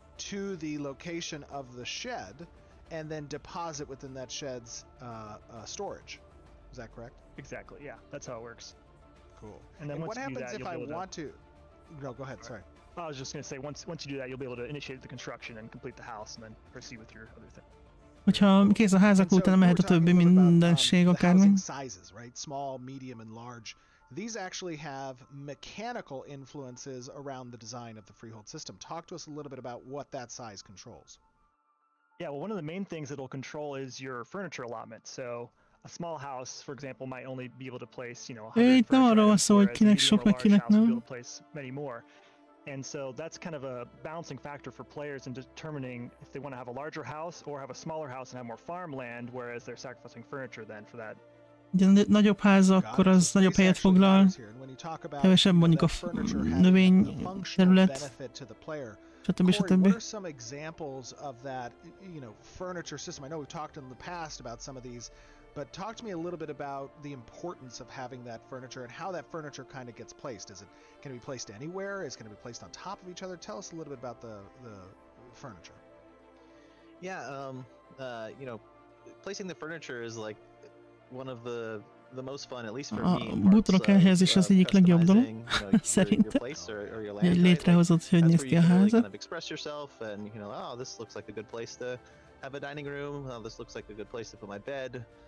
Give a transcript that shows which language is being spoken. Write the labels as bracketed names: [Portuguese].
[English] To the location of the shed and then deposit within that shed's storage. Is that correct? Exactly, yeah. That's how it works. Cool. And then what happens if I want to... No, go ahead, sorry. I was just going to say, once you do that, you'll be able to initiate the construction and complete the house and then proceed with your other thing. [Hungarian] Hogyha kész a házak után, mehet a többi mindenség akármi. [English] Sizes, right? Small, medium and large. These actually have mechanical influences around the design of the freehold system. Talk to us a little bit about what that size controls. Yeah, well, one of the main things it'll control is your furniture allotment. So a small house, for example, might only be able to place, you know, 100 furniture items, whereas a medium or large house will be able to place many more. And so that's kind of a balancing factor for players in determining if they want to have a larger house or have a smaller house and have more farmland, whereas they're sacrificing furniture then for that. [Hungarian] Ugye nagyobb ház, akkor az nagyobb helyet foglal, kevesebb mondjuk a növény terület, stb. [English] What are some examples of that, you know, furniture system? I know we've talked in the past about some of these, but talk to me a little bit about the importance of having that furniture and how that furniture kind of gets placed. Can it be placed anywhere? Is it going to be placed on top of each other? Tell us a little bit about the furniture. Yeah, you know, placing the furniture is like one of the most fun, at least for me. [Hungarian] A bútorok elhelyezés az egyik legjobb dolog, szerintem. Hogy létrehozott, hogy néz ki a házat. [English] Express yourself and, you know, oh, this looks like a good place to have a dining room. Oh, this looks like a good place to put my bed.